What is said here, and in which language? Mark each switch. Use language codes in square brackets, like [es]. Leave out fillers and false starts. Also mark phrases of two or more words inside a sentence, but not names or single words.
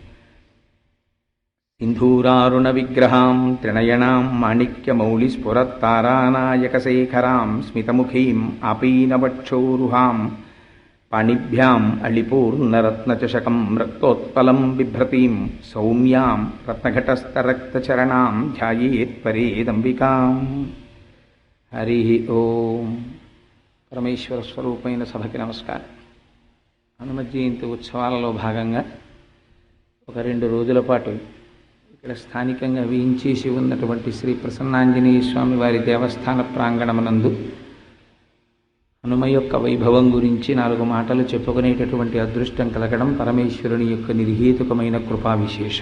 [sa] सिन्धूरारुणविग्रहां त्रिनयनां माणिक्यमौलिस्फुरत्तारानायकशेखरां स्मितमुखीम् आपीनवक्षोरुहां पाणिभ्याम् अळिपूर्णरत्नचषकं रक्तोत्पलं बिभ्रतीं सौम्यां रत्नघटस्थरक्तचरणां ध्यायेत्परेदम्बिकाम्। हरिः ओम्। [te] పరమేశ్వర స్వరూపమైన సభకి నమస్కారం. హనుమ జయంతి ఉత్సవాలలో భాగంగా ఒక 2 రోజుల పాటు ఇక్కడ స్థానికంగా వేయించేసి ఉన్నటువంటి శ్రీ ప్రసన్నాంజనేయ స్వామి వారి దేవస్థాన ప్రాంగణమునందు హనుమ యొక్క వైభవం గురించి 4 మాటలు చెప్పుకునేటటువంటి అదృష్టం కలగడం పరమేశ్వరుని యొక్క నిర్హేతుకమైన కృపా విశేషం.